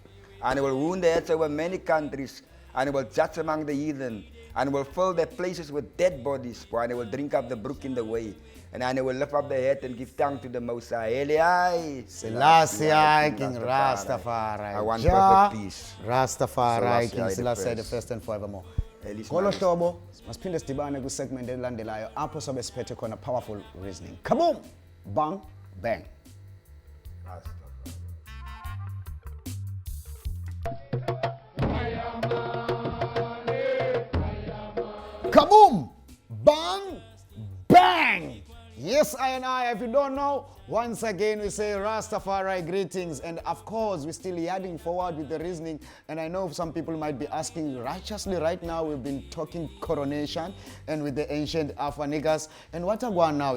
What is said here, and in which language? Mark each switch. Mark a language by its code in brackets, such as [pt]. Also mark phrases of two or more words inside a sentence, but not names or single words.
[en] And he will wound the heads over many countries, and he will judge among the heathen, and will fill their places with dead bodies, and he will drink up the brook in the way. And he will lift up the head and give thanks to the Most High. Eli, Selassie, King Rastafari. I want perfect peace. Rastafari, King Selassie Selassie the the first and forevermore. Elis Ngolo Manis. [xh] hlobo, masiphinde sidibane ku-segment elandelayo apho sobe siphethe khona [en] powerful reasoning. Kaboom! Bang! Bang! Kaboom! Bang! Bang! Yes, I and I, if you don't know, once again we say Rastafari greetings, and of course we're still heading forward with the reasoning. And I know some people might be asking righteously right now, we've been talking coronation and with the ancient Afa Negus, and what are going now?